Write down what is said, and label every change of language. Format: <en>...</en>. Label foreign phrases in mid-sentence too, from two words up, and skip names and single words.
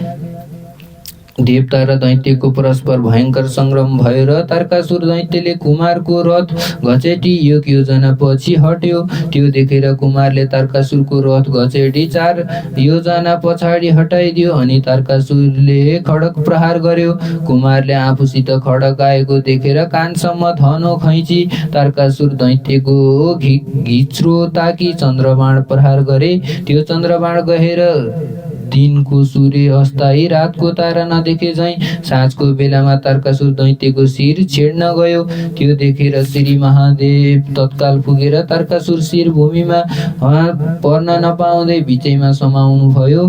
<ne>देवता र दैत्यको परस्पर भयङ्कर संग्राम भयो र तारकासुर दैत्यले कुमारको रथ घचेटी 1 योजना पछि हट्यो। त्यो देखेर कुमारले तारकासुरको रथ घचेटी 4 योजना पछाडि हटाइदियो। अनि तारकासुरले खड्ग प्रहार गर्यो। कुमारले आफूसित खड्ग आएको देखेर कानसम्म धनो खैची तारकासुर दैत्यको घिच्रो ताकी चन्द्रबाण प्रहार गरे। त्यो चन्द्रबाण गएर दिनको सूर्य अस्ताई रातको तारा नदेखे झैं साँझको बेलामा तारकासुर दैत्यको शिर छेड्न गयो। त्यो देखेर श्री महादेव तत्काल पुगेर तारकासुर शिर भूमिमा पर्न नपाउँदै बिचैमा समाउनु भयो।</ne>